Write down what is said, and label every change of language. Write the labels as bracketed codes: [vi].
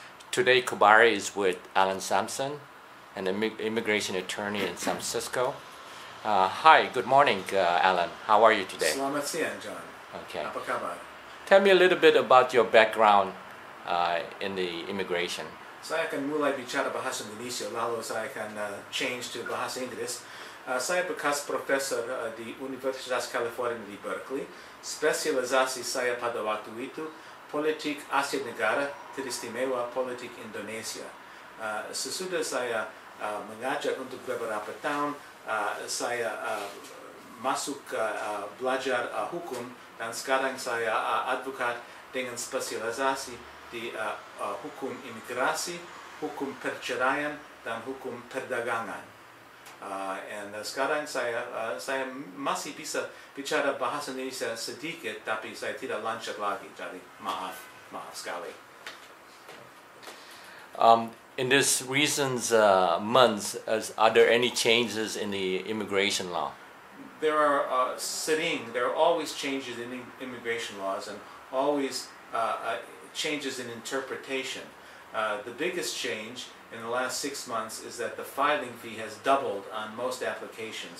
[en] Today, Kabari is with Allan Samson, an immigration attorney in San Francisco. Hi, good morning, Allan. How are you today? [id] Selamat siang, John. [en] Okay. [id] Apa kabar? [en] Tell me a little bit about your background in the immigration. [id] Saya akan mulai bicara bahasa Indonesia, lalu saya akan change to bahasa Inggris. Saya bekas profesor di Universitas California di Berkeley. Spesialisasi saya pada waktu itu politik Asia Negara, teristimewa politik Indonesia. Sesudah saya mengajar untuk beberapa tahun, saya masuk belajar hukum, dan sekarang saya advokat dengan spesialisasi di hukum imigrasi, hukum perceraian, dan hukum perdagangan. Sekarang saya masih bisa bicara bahasa Indonesia sedikit, tapi saya tidak lanjut lagi, jadi maaf sekali. [en] In this recent months, are there any changes in the immigration law? There are always changes in immigration laws, and always changes in interpretation. The biggest change in the last 6 months is that the filing fee has doubled on most applications.